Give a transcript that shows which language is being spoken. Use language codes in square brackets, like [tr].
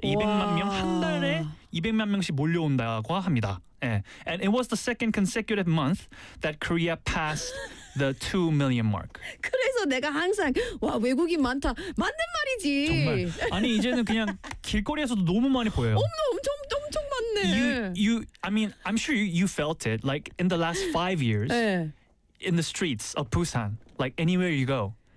[ko] 200만 명 한 달에 200만 명씩 몰려온다고 합니다. [en] Yeah. And it was the second consecutive month that Korea passed the 2 million mark. [ko] 그래서 내가 항상 와 외국인 많다. 맞는 말이지. 정말. 아니 이제는 그냥 길거리에서도 너무 많이 보여요. 엄청 많네. [en] You, I mean, I'm sure you felt it. Like in the last 5 years, in the streets of Busan, like anywhere you go.